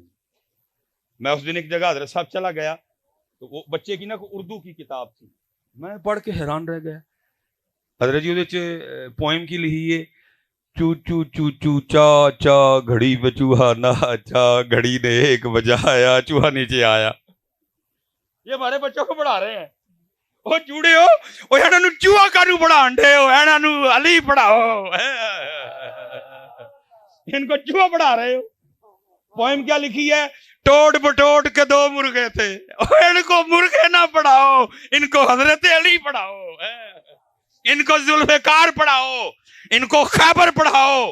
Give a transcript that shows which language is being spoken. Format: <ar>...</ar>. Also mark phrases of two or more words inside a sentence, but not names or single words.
<ur>میں اس دن ایک جگہ حضرت صاحب چلا گیا تو وہ بچے کی نا اردو کی کتاب تھی، میں پڑھ کے حیران رہ گیا حضرت جی۔ وہ پوئم کی لکھی ہے، چو چو چو چو چا چا گھڑی پہ چوہا ناچا، گھڑی نے ایک بجایا چوہا نیچے آیا۔ یہ ہمارے بچوں کو پڑھا رہے ہیں۔</ur> <pa>وہ چوڑے ہو، وہ انہاں نوں چوہا کانوں پڑھان دے ہو، انہاں نوں علی پڑھاؤ،</pa> <ur>ان کو چوہا پڑھا رہے ہو۔ پوئم کیا لکھی ہے، ٹوٹ بٹوٹ کے دو مرغے تھے، ان کو مرغے نہ پڑھاؤ، ان کو حضرت علی پڑھاؤ، ان کو ذوالفقار پڑھاؤ، ان کو خیبر پڑھاؤ۔</ur>